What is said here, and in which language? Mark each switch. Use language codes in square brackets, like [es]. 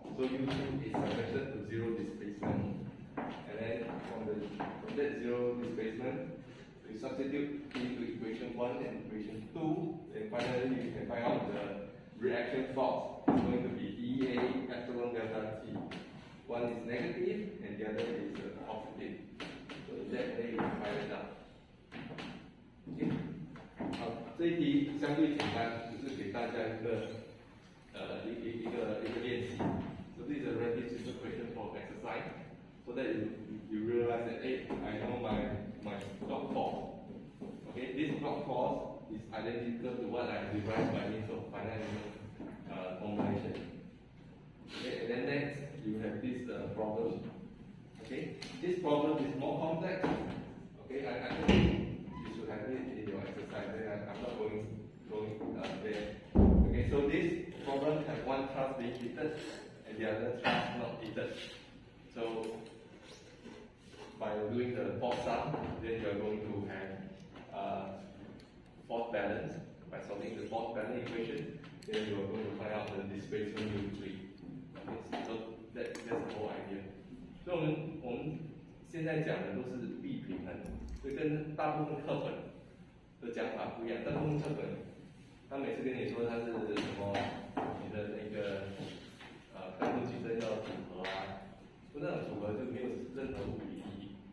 [en] So U2 is subjected to 0 displacement. And then from that 0 displacement, you substitute into equation 1 and equation 2. And finally, you can find out the reaction force. It's going to be EA epsilon delta T. One is negative and the other is positive. So in that way, you can find it out. Okay. [zh] 好，这一题相对简单，只是给大家一个练习。 [en] So this is a relative simple question for exercise, so that you realize that hey, I know my block force. Okay, this block force is identical to what I derived by means of finite formulation. Okay, and then next you have this problem. Okay, this problem is more complex. Okay, I think you should have it in your exercise. Then I'm not going there. Okay, so this problem has one thrust being heated and the other thrust not heated. So by doing the force sum, then you are going to have force balance. By solving the force balance equation, then you are going to find out the displacement U3. Okay, so that's the whole idea. [zh] 所以我们现在讲的都是力平衡，所以跟大部分课本的讲法不一样。大部分课本，他每次跟你说他是什么，你的那个干部矩阵要组合啊，说那种组合就没有任何物理意义。